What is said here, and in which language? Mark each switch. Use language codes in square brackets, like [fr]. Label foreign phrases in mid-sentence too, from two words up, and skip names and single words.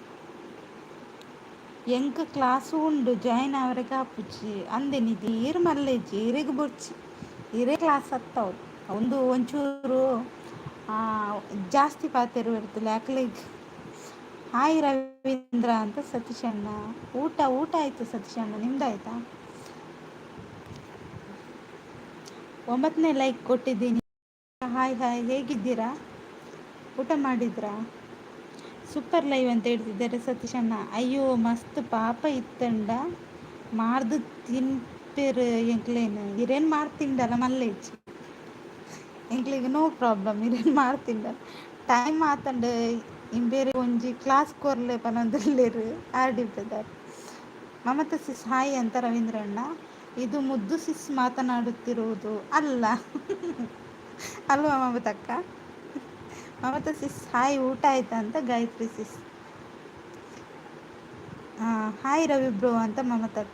[tcy] ಎಂಕ್ ಕ್ಲಾಸು ಉಂಡು ಜಾಯಿನ್ ಆವರೆಗೆ ಆಪುಜಿ ಅಂದೆ ನಿಧಿ ಈರು ಮಲ್ಲೆಜ್ಜಿ ಇರೆಗ್ ಬೊಡ್ಚಿ ಇರೇ ಕ್ಲಾಸ್ ಹತ್ತವ್ರು ಒಂದು ಒಂಚೂರು ಜಾಸ್ತಿ ಪಾತೆರು ಇರ್ತಲ್ಲ ಯಾಕಲೆಗ್ [kn] ಹಾಯ್ ರವೀಂದ್ರ ಅಂತ ಸತೀಶ್ ಅಣ್ಣ. ಊಟ ಆಯ್ತು ಸತೀಶ್ ಅಣ್ಣ, ನಿಮ್ದಾಯ್ತಾ? 9ನೇ ಲೈಕ್ ಕೊಟ್ಟಿದ್ದೀನಿ. ಹಾಯ್ ಹಾಯ್ ಹೇಗಿದ್ದೀರಾ? ಊಟ ಮಾಡಿದ್ರಾ? ಸೂಪರ್ ಲೈವ್ ಅಂತ ಹೇಳ್ತಿದ್ದಾರೆ ಸತೀಶ್ ಅಣ್ಣ. [tcy] ಅಯ್ಯೋ ಮಸ್ತ್ ಪಾಪ ಇತ್ತಂಡ ಮಾರ್ದು ತಿನ್ಪೇರು ಎಂಕ್ಲೇನು ಇರೇನು ಮಾಡ್ತಿಂಡಲ್ಲ ಮಲ್ಲೇಜ್ ಎಂಕ್ಲಿಗೆ [en] no problem [tcy] ಇರೇನು ಮಾಡ್ತಿಂಡ ಟೈಮ್ ಆತಂಡ ಬೇರೆ ಒಂಜಿ ಕ್ಲಾಸ್ ಕೊರ್ಲೆ ಪನೊಂದುಲ್ಲೇರು ಆರ್ಡಿ ಬ್ರದರ್. [kn] ಮಮತಾ ಸಿಸ್ ಹಾಯ್ ಅಂತ ರವೀಂದ್ರ ಅಣ್ಣ. ಇದು ಮುದ್ದು ಸಿಸ್ ಮಾತನಾಡುತ್ತಿರುವುದು ಅಲ್ಲ ಅಲ್ವಾ ಮಮತಕ್ಕ? ಮಮತಾ ಸಿಸ್ ಹಾಯ್ ಊಟ ಆಯ್ತಾ ಅಂತ ಗಾಯತ್ರಿ ಸಿಸ್. ಹಾಯ್ ರವಿ ಬ್ರೋ ಅಂತ ಮಮತಕ್ಕ.